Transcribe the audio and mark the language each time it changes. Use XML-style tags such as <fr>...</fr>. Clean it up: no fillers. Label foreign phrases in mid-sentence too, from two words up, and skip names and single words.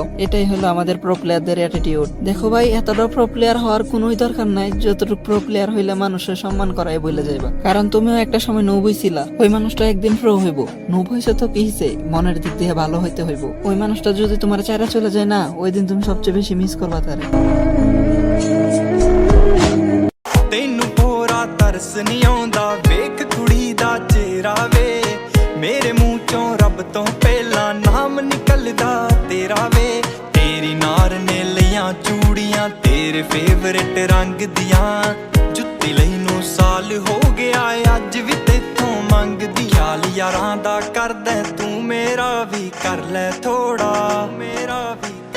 <bn>এটাই হলো আমাদের</bn> <en>pro players</en> <bn>অ্যাটিটিউড। দেখো ভাই, এতটা</bn> <en>pro player</en> <bn>হওয়ার কোনোই দরকার নাই যতটুকু</bn> <en>pro player</en> <bn>হইলে মানুষের সম্মান করাই বলে যাইবা, কারণ তুমিও একটা সময় নুবই ছিলা। ওই মানুষটা একদিন প্রো হইব, নুব হইছে তো কি হইছে, মনের দিক দিয়ে ভালো হইতে হইব। ওই মানুষটা যদি তোমার চাইরা চলে যায় না, ওই দিন তুমি সবচেয়ে বেশি মিস করবা তারে।</bn> <pa>ਤੈਨੂੰ ਪੂਰਾ ਤਰਸ ਨਹੀਂ ਆਉਂਦਾ ਵੇਖ ਕੁੜੀ ਦਾ ਚਿਹਰਾ ਵੇ ਮੇਰੇ ਮੂੰਹ ਚੋਂ ਰੱਬ ਤੋਂ ਪਹਿਲਾਂ ਨਾਮ ਨਿਕਲਦਾ ਤੇਰਾ ਵੇ ਤੇਰੀ ਨਾਰ ਨੇ ਲਈਆਂ ਚੂੜੀਆਂ ਤੇਰੇ ਫੇਵਰੇਟ ਰੰਗ ਦੀਆਂ ਜੁੱਤੀ ਲਈ ਨੂੰ ਸਾਲ ਹੋ ਗਿਆ ਅੱਜ ਵੀ ਤੇਥੋਂ ਮੰਗਦੀ ਹਾਲ ਯਾਰਾਂ ਦਾ ਕਰਦਾ ਤੂੰ ਮੇਰਾ ਵੀ ਕਰ ਲੈ ਥੋੜਾ ਮੇਰਾ ਵੀ</pa>